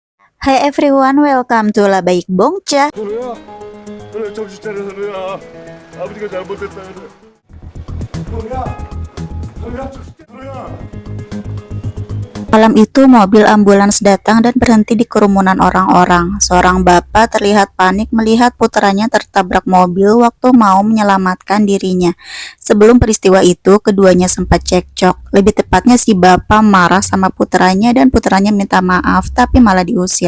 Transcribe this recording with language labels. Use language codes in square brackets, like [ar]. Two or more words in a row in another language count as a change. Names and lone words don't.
[en] Hi everyone, welcome to Labaik Bongca. [ko] 현우야, 현우야 정신 차려 현우야. 아버지가 잘못했다 현우야. 현우야, 현우야 정신 차려 현우야. [id] Malam itu mobil ambulans datang dan berhenti di kerumunan orang-orang. Seorang bapak terlihat panik melihat putranya tertabrak mobil waktu mau menyelamatkan dirinya. Sebelum peristiwa itu, keduanya sempat cekcok. Lebih tepatnya si bapak marah sama putranya dan putranya minta maaf tapi malah diusir.